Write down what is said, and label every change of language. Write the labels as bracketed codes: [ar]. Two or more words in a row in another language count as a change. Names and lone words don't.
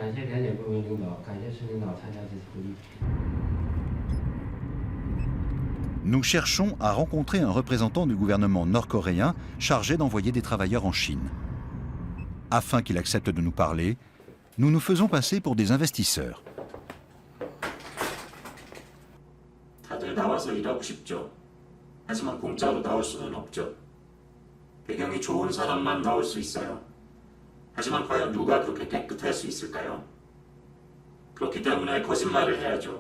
[fr] Nous cherchons à rencontrer un représentant du gouvernement nord-coréen chargé d'envoyer des travailleurs en Chine. Afin qu'il accepte de nous parler, nous nous faisons passer pour des investisseurs. [ko] 배경이 좋은 사람만 나올 수 있어요. 하지만 과연 누가 그렇게 깨끗할 수 있을까요? 그렇기 때문에 거짓말을 해야죠.